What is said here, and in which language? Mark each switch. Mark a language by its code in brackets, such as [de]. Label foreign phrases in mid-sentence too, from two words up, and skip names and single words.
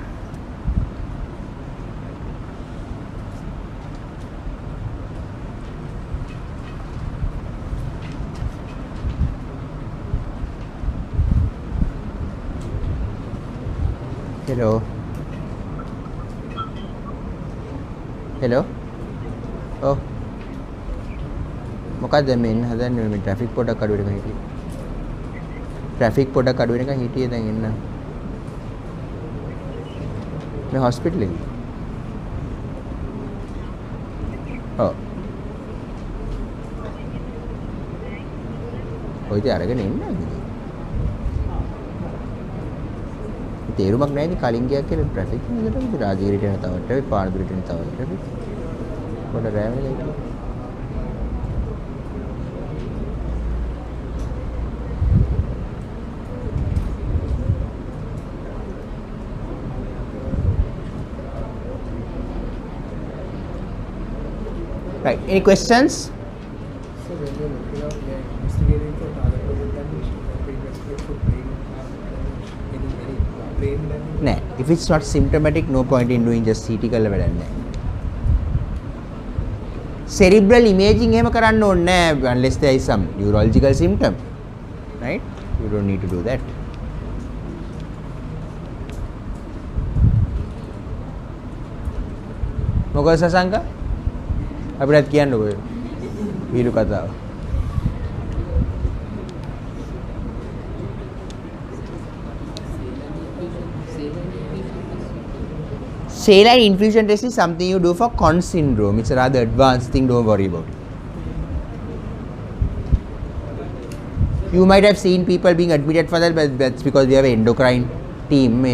[en] Hello. Hello. Oh. [si] මොකක්ද මෙන්න හදන්නේ මේ ට්‍රැෆික් පොඩක් අඩු වෙනකන් හිටියේ. ට්‍රැෆික් පොඩක් අඩු වෙනකන් හිටියේ දැන් එන්න. මේ හොස්පිටල් එකේ. ඔව්. කොයිද අරගෙන එන්නේ නැද්ද? තේරුමක් නැහැ නේ කලින් ගියා කියලා ට්‍රැෆික් එකකට විතර රාජගිරියට යන තවට ට්‍රැෆික් පානදුරට යන තවට ට්‍රැෆික් පොඩ රෑම එකයි. [en] Right. Any questions? So when you're looking out, we are investigating for target organ damage, we investigate for brain damage, any brain damage? Nah. If it's not symptomatic, no point in doing just CT [si] කරලා වැඩක් නැහැ. [en] Cerebral imaging [si] එහෙම කරන්න ඕනේ නැහැ [en] unless there is some neurological symptom. Right? You don't need to do that. [si] මොකද සසංක? අපිටත් කියන්නකෝ වීඩියෝ කතාව. [en] Saline infusion test is something you do for Conn syndrome. It's a rather advanced thing, don't worry about it. You might have seen people being admitted for that, but that's because we have an endocrine team.